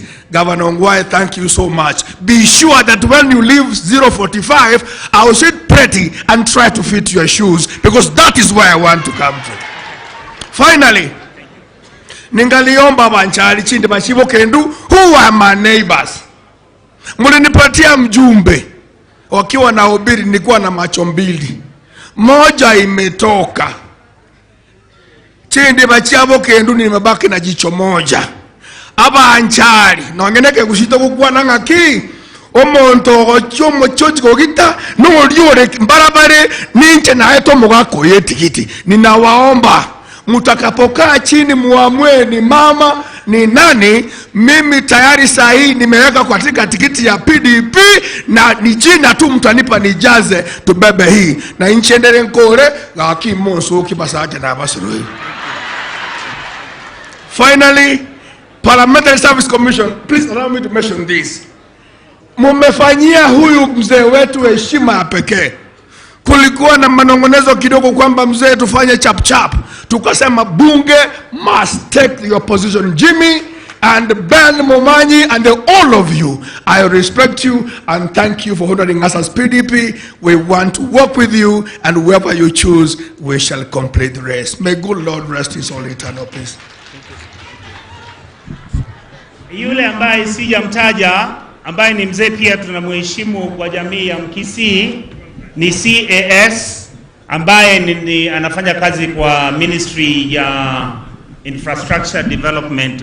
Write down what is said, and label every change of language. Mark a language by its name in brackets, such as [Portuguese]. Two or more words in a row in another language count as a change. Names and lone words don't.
[English] Governor Ongwae, thank you so much. Be sure that when you leave 045, I will sit pretty and try to fit your shoes, because that is where I want to come to. Finally, [Swahili] ningaliomba Bonchari Chindi Mashibo Kendu, [English] who are my neighbors. [Swahili] Mulinipatia mjumbe. Wakiwa na ubiri nilikuwa na macho mbili. Moja imetoka. Chindi Mashibo Kendu nimebaki na jicho moja. [Gusii] Bonchari nongeneke gushito kugwa nangaki omonto ochomo chochi kogita no liore barabare ninche na eto mugako yetikiti. [Swahili] Ninawaomba mutakapokaa chini muamue ni mama ni nani. Mimi tayari saa hii nimeweka katika tikiti ya PDP na ni jina tu mtanipa nijaze tubebe hii na [Gusii] inchendere nkore gaki monso kibasake na basuru. [English] Finally, Parliamentary Service Commission, please allow me to mention this. [Swahili] Mumefanyia huyu mzee wetu heshima ya pekee. Kulikuwa na manongonezo kidogo kwamba mzee tufanye chap chap. Tukasema bunge [English] must take your position. Jimmy and Ben Momanyi and all of you, I respect you and thank you for honoring us as PDP. We want to work with you, and whoever you choose, we shall complete the rest. May good Lord rest his soul in eternal peace. [Swahili] Yule ambaye sijamtaja, ambaye ni mzee pia tunamheshimu kwa jamii ya Mkisii, ni CAS ambaye anafanya kazi kwa Ministry ya Infrastructure Development.